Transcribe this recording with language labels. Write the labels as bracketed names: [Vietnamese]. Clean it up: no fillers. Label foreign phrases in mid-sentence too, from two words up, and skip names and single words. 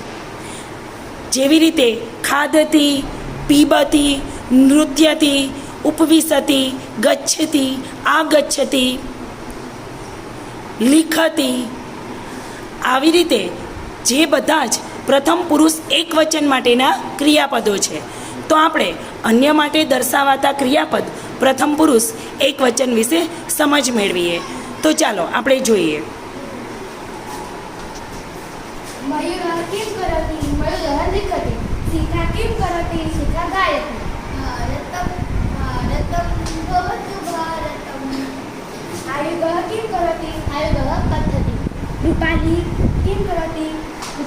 [Gujarati] જેવી રીતે ખાદતી, પીબતી, નૃત્યતી, ઉપવિશતી, ગચ્છતી, આગચ્છતી, લિખતી, આવી રીતે જે બધા જ પ્રથમ પુરુષ એકવચન માટેના ક્રિયાપદો છે. તો આપણે અન્ય માટે દર્શાવાતા ક્રિયાપદ પ્રથમ પુરુષ એકવચન વિશે સમજ મેળવીએ. તો ચાલો આપણે જોઈએ. [Sanskrit] મયુરः किं करोति? मयूरः लिखति. शिखा किं करोति? शिखा गायति. भारतं भवतु भारतम्. आयुधः किं करोति? आयुधः कथति. रूपाली किं करोति?